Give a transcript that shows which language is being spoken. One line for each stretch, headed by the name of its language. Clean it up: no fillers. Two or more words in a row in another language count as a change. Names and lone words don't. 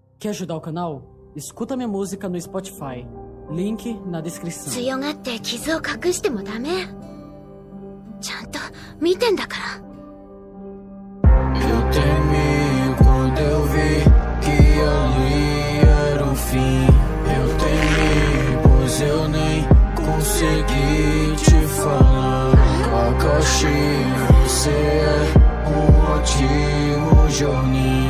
Portuguese: Quer ajudar o canal? Escuta minha música no Spotify. Link na descrição.
Japanese: 強がって傷を隠してもダメ。ちゃんと見てんだから。
Portuguese: Eu temi quando eu vi que ali era o fim. Eu temi, pois eu nem consegui te falar. Kakashi, você é ótimo Jonin.